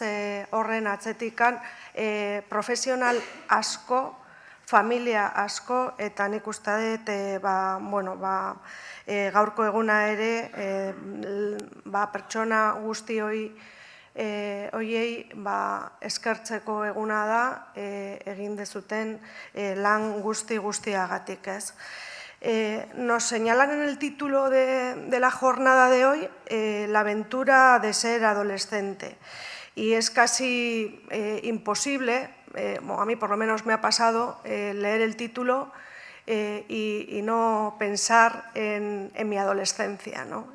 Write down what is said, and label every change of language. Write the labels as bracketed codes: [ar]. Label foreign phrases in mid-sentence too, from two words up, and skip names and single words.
[eu] Horren atzetikan, profesional asko, familia asko, eta nik uste dut, gaurko eguna ere, pertsona guzti hoiei eskertzeko eguna da, egin dezuten lan guztiagatik, ez? [es] Nos señalan en el título de la jornada de hoy la aventura de ser adolescente. Y es casi imposible, a mí por lo menos me ha pasado, leer el título y no pensar en mi adolescencia, ¿no?